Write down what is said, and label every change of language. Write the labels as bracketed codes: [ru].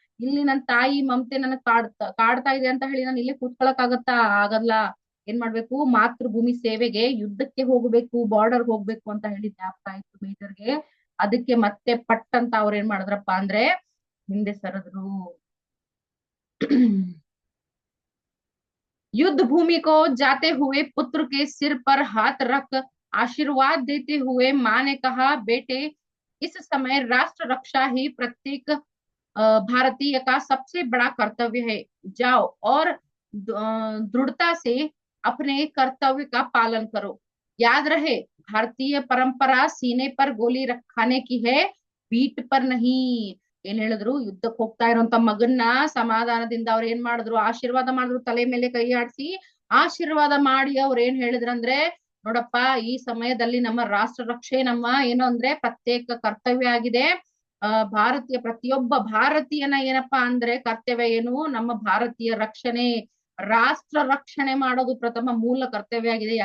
[kn] ಇಲ್ಲಿ ನನ್ ತಾಯಿ ಮಮತೆ ನನಗ್ ಕಾಡ್ತಾ ಇದೆ ಅಂತ ಹೇಳಿ ನಾನು ಇಲ್ಲೇ ಕೂತ್ಕೊಳಕ್ ಆಗತ್ತಾ? ಆಗಲ್ಲ. ಏನ್ ಮಾಡ್ಬೇಕು? ಮಾತೃಭೂಮಿ ಸೇವೆಗೆ ಯುದ್ಧಕ್ಕೆ ಹೋಗ್ಬೇಕು, ಬಾರ್ಡರ್ ಹೋಗ್ಬೇಕು ಅಂತ ಹೇಳಿ ಜ್ಞಾಪಕ ಆಯ್ತು ಮೇಜರ್ಗೆ. ಅದಕ್ಕೆ ಮತ್ತೆ ಪಟ್ ಅಂತ ಅವ್ರ ಏನ್ ಮಾಡಿದ್ರಪ್ಪ ಅಂದ್ರೆ ಹಿಂದೆ ಸರಿದ್ರು. [hi] युद्ध भूमि को जाते हुए पुत्र के सिर पर हाथ रख आशीर्वाद देते हुए माँ ने कहा, बेटे, इस समय राष्ट्र रक्षा ही प्रत्येक भारतीय का सबसे बड़ा कर्तव्य है। जाओ और दृढ़ता से अपने कर्तव्य का पालन करो। याद रहे, भारतीय परंपरा सीने पर गोली खाने की है, पीठ पर नहीं। [kn] ಏನ್ ಹೇಳಿದ್ರು? ಯುದ್ಧಕ್ಕೆ ಹೋಗ್ತಾ ಇರೋಂತ ಮಗನ್ನ ಸಮಾಧಾನದಿಂದ ಅವ್ರ ಏನ್ ಮಾಡಿದ್ರು? ಆಶೀರ್ವಾದ ಮಾಡಿದ್ರು, ತಲೆ ಮೇಲೆ ಕೈ ಆಡಿಸಿ ಆಶೀರ್ವಾದ ಮಾಡಿ ಅವ್ರ ಏನ್ ಹೇಳಿದ್ರಂದ್ರೆ, ನೋಡಪ್ಪ, ಈ ಸಮಯದಲ್ಲಿ ನಮ್ಮ ರಾಷ್ಟ್ರ ರಕ್ಷೆ ನಮ್ಮ ಏನು ಅಂದ್ರೆ ಪ್ರತ್ಯೇಕ ಕರ್ತವ್ಯ ಆಗಿದೆ. ಪ್ರತಿಯೊಬ್ಬ ಭಾರತೀಯನ ಏನಪ್ಪಾ ಅಂದ್ರೆ ಕರ್ತವ್ಯ ಏನು? ನಮ್ಮ ಭಾರತೀಯ ರಕ್ಷಣೆ, ರಾಷ್ಟ್ರ ರಕ್ಷಣೆ ಮಾಡೋದು ಪ್ರಥಮ ಮೂಲ ಕರ್ತವ್ಯ ಆಗಿದೆ.